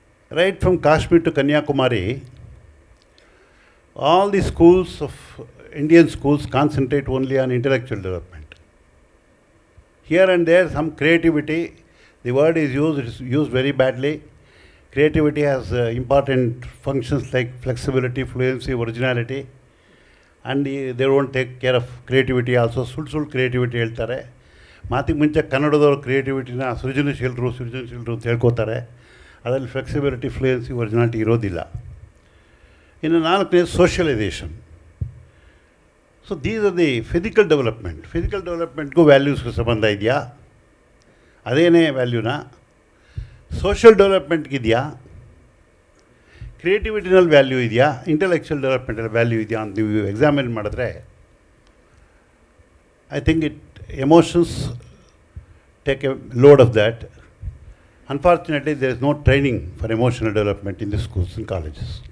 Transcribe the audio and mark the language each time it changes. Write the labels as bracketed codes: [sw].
[en] Right from Kashmir to Kanyakumari, all the schools of Indian schools concentrate only on intellectual development. Here and there some creativity, the word is used very badly. Creativity has important functions like flexibility, fluency, originality, and they don't take care of creativity also. [kn] ಸುಳ್ಳು creativity ಹೇಳ್ತಾರೆ. ಮಾತಿಗೆ ಮುಂಚೆ ಕನ್ನಡದವರು ಕ್ರಿಯೇಟಿವಿಟಿನ ಸೃಜನಶೀಲರು ಅಂತ ಹೇಳ್ಕೋತಾರೆ. ಅದರಲ್ಲಿ flexibility, fluency, originality ಇರೋದಿಲ್ಲ. ಇನ್ನು 4ನೇ socialisation. [en] So these are the physical development. [kn] Physical ಡೆವಲಪ್ಮೆಂಟ್ಗೂ ವ್ಯಾಲ್ಯೂಸ್ಗೂ ಸಂಬಂಧ ಇದೆಯಾ? ಅದೇನೇ ವ್ಯಾಲ್ಯೂನಾ? ಸೋಷಿಯಲ್ ಡೆವಲಪ್ಮೆಂಟ್ಗಿದೆಯಾ? ಕ್ರಿಯೇಟಿವಿಟಿನಲ್ಲಿ ವ್ಯಾಲ್ಯೂ ಇದೆಯಾ? ಇಂಟೆಲೆಕ್ಚುಯಲ್ ಡೆವಲಪ್ಮೆಂಟಲ್ಲಿ ವ್ಯಾಲ್ಯೂ ಇದೆಯಾ ಅಂತ ನೀವು ಎಕ್ಸಾಮಿನ್ ಮಾಡಿದ್ರೆ [en] I think emotions take a load of that Unfortunately, there is no training for emotional development in the schools and colleges.